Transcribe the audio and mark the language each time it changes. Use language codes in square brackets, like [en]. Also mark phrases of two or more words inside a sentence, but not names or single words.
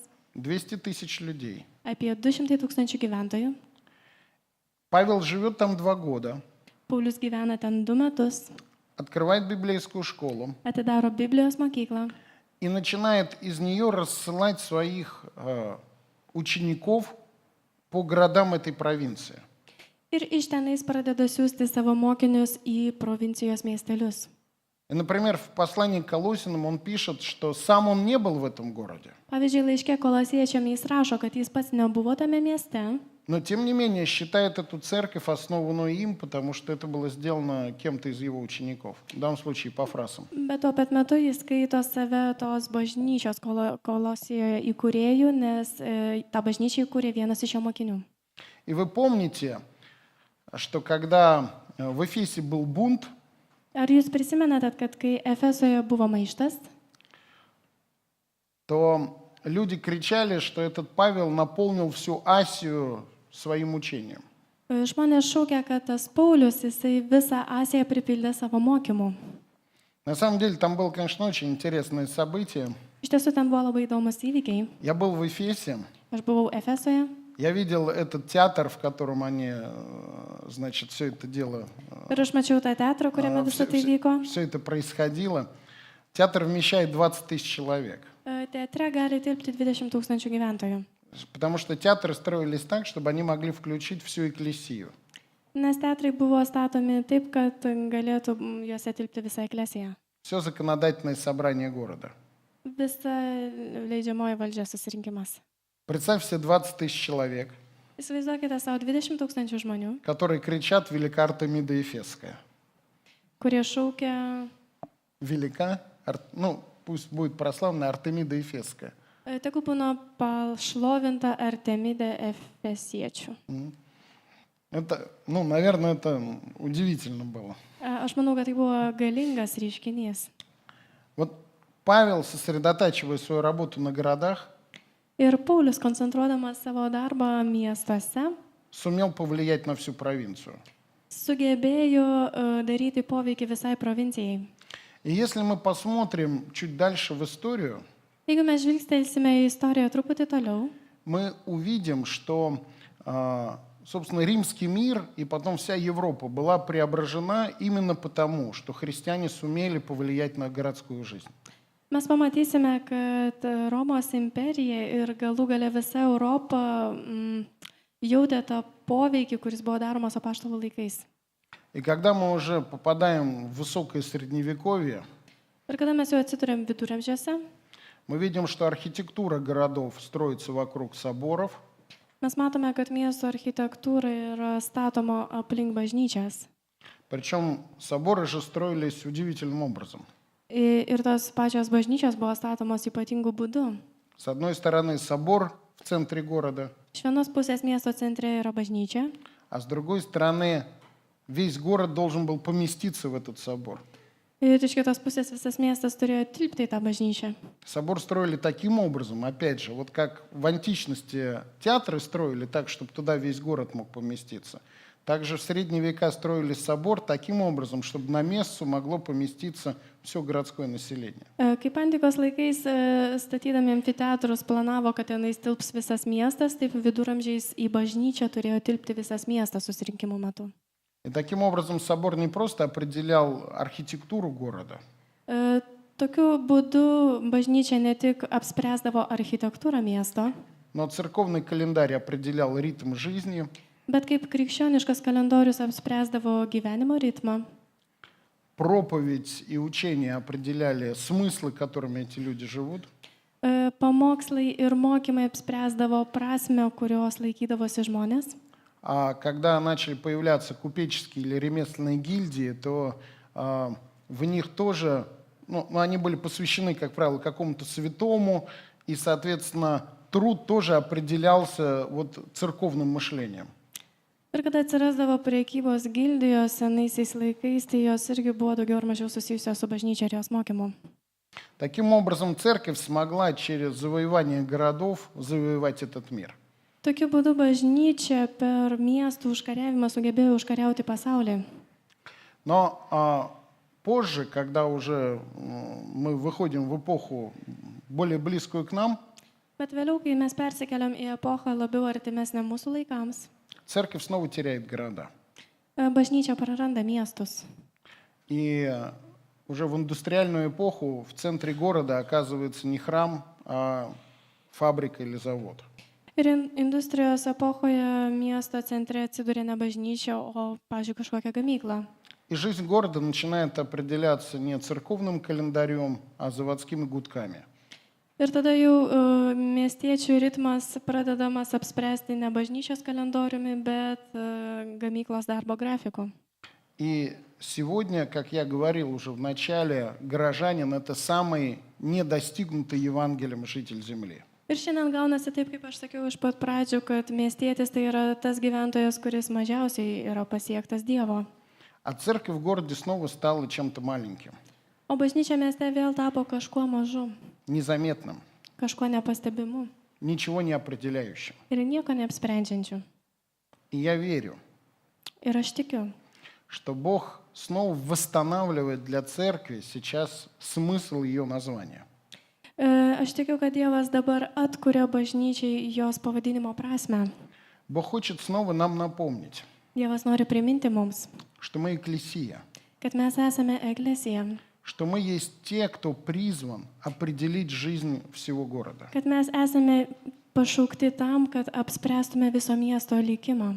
[ru] 200 тысяч людей. [lt] apie 200 000 gyventojų. [ru] Павел живет там 2 года, [lt] Paulius gyvena ten 2 metus, [ru] открывает библейскую школу [lt] atidaro Biblijos mokyklą [ru] и начинает из нее рассылать своих учеников по городам этой провинции. [lt] ir iš tenais pradeda siūsti savo mokinius į provincijos miestelius. [ru] И, например, в послании к Колосинам он пишет, что сам он не был в этом городе. [lt] Pavyzdžiui, laiške kolosiečiam jis rašo, kad jis pats nebuvo tame mieste, [ru] Но, тем не менее, считает эту церковь основанную им, потому что это было сделано кем-то из его учеников. В данном случае по фразам. [lt] bet tuo pat metu jis skaito save tos bažnyčios kolosijoje įkūrėjų, nes tą bažnyčią įkūrė vienas iš jo mokinių. [ru] И вы помните, что когда в Эфесе был бунт, [lt] Ar jūs prisimenate, kad kai Efesoje buvo maištas, [ru] то люди кричали, что этот Павел наполнил всю Асию своим учением. [lt] žmonės šaukia, kad tas Paulius, jisai visą Asiją pripildė savo mokymu. [ru] На самом деле там было, конечно, очень интересное событие. [lt] Iš tiesų, ten buvo labai įdomus įvykiai. [ru] Я был в Эфесе, [lt] Aš buvau Efesoje, [ru] я видел этот театр, в котором они, значит, все это дело, [lt] ir aš mačiau tą teatrą, kuriame visą tai vyko. [ru] все это происходило. Театр вмещает 20 тысяч человек. [lt] Teatre gali tilpti 20 000 gyventojų. [ru] Потому что театры строились так, чтобы они могли включить всю экклесию. [lt] Nes teatrai buvo statomi taip, kad galėtų juose tilpti visą eklesiją. [ru] Все законодательное собрание города. [lt] Visa leidžiamoji valdžia susirinkimas. [ru] Представь себе 20 тысяч человек, [lt] Įsivaizduokite savo 20 000 žmonių, [ru] которые кричат «Велика Артемида Ефесская». [lt] kurie šaukia, [ru] Велика, ну, пусть будет прославлена Артемида Ефесская. [lt] tegul būna pašlovinta Artemidė Efesiečių. [ru] Это, ну, наверное, это удивительно было. [lt] Aš manau, kad tai buvo galingas reiškinys. [ru] Вот Павел, сосредотачивая свою работу на городах, [lt] Ir Paulius, koncentruodamas savo darbą miestuose, [ru] сумел повлиять на всю провинцию. [lt] sugebėjo daryti poveikį visai provincijai. [ru] И если мы посмотрим чуть дальше в историю, [lt] Jeigu mes žvilgstelsime į istoriją truputį toliau, [ru] мы увидим, что, собственно, римский мир и потом вся Европа была преображена именно потому, что христиане сумели повлиять на городскую жизнь. [lt] mes pamatysime, kad Romos imperija ir galų gale visa Europa jautė tą poveikį, kuris buvo daromas apaštalų laikais. [ru] И когда мы уже попадаем в высокое средневековье, [lt] Ir kada mes jau atsidurėm viduramžiuose, [ru] мы видим, что архитектура городов строится вокруг соборов, [lt] mes matome, kad miesto architektūra yra statoma aplink bažnyčias. [ru] причем соборы же строились удивительным образом. [lt] Ir tos pačios bažnyčios buvo statomos ypatingų būdų. [ru] С одной стороны собор в центре города, [lt] Iš vienos pusės miesto centre yra bažnyčia, [ru] а с другой стороны весь город должен был поместиться в этот собор. [lt] ir iš kitos pusės visas miestas turėjo tilpti į tą bažnyčią. [ru] Собор строили таким образом, опять же, вот как в античности театры строили так, чтобы туда весь город мог поместиться. Также в средние века строили собор таким образом, чтобы на мессу могло поместиться все городское население. [lt] Kaip antikos laikais statydami amfiteatrus planavo, kad tenais tilps visas miestas, taip viduramžiais į bažnyčią turėjo tilpti visas miestas susirinkimų metu. [ru] И таким образом собор не просто определял архитектуру города, [lt] Tokiu būdu bažnyčia ne tik apspręsdavo architektūrą miesto, [ru] но церковный календарь определял ритм жизни, [lt] bet kaip krikščioniškas kalendorius apspręsdavo gyvenimo ritmą. [ru] проповедь и учение определяли смыслы, которыми эти люди живут. [lt] Pamokslai ir mokymai apspręsdavo prasme, kurios laikydavosi žmonės. [ru] А когда начали появляться купеческие или ремесленные гильдии, то в них тоже, ну, они были посвящены, как правило, какому-то святому, и, соответственно, труд тоже определялся вот церковным мышлением. [lt] Ir kada atsirasdavo priekybos gildijos senaisiais laikais, tai jos irgi buvo daugiau ar mažiau susijusios su bažnyčia ir jos mokymu. [ru] Таким образом, церковь смогла через завоевание городов завоевать этот мир. [lt] Tokiu būdu bažnyčia per miestų užkariavimą sugebėjo užkariauti pasaulį. [ru] Но позже, когда уже мы выходим в эпоху более близкую к нам, [lt] Bet vėliau, kai mes persikeliam į epochą labiau artimesnę mūsų laikams, [ru] церковь снова теряет города. [lt] bažnyčia praranda miestus. [ru] И уже в индустриальную эпоху в центре города оказывается не храм, а фабрика или завод. [lt] Ir industrijos epochoje miesto centre atsiduria ne bažnyčia, o, pavyzdžiui, kažkokia gamykla. [ru] И жизнь города начинает определяться не церковным календарем, а заводскими гудками. [lt] Ir tada jau miestiečių ritmas pradedamas apspręsti ne bažnyčios kalendoriumi, bet gamyklos darbo grafiku. [ru] И сегодня, как я говорил уже в начале, горожанин – это самый недостигнутый Евангелием житель земли. [lt] Ir šiandien gaunasi taip, kaip aš sakiau iš pat pradžių, kad miestietis tai yra tas gyventojas, kuris mažiausiai yra pasiektas Dievo. [ru] А церковь в городе снова стала чем-то маленьким, [lt] O bažnyčia mieste vėl tapo kažkuo mažu, [ru] незаметным, [lt] kažkuo nepastebimu [ru] ничего не определяющим. [lt] ir nieko neapsprendžiančiu. [ru] И я верю, [lt] Ir aš tikiu, [ru] что Бог снова восстанавливает для церкви сейчас смысл ее названия. [lt] Aš tikiu, kad Dievas dabar atkuria bažnyčiai jos pavadinimo prasme. [ru] Бог хочет снова нам напомнить, [lt] Dievas nori priminti mums, [ru] что мы экклесия, [lt] kad mes esame eklesija, [ru] что мы есть те, кто призван определить жизнь всего города. [lt] kad mes esame pašaukti tam, kad apspręstume viso miesto likimą.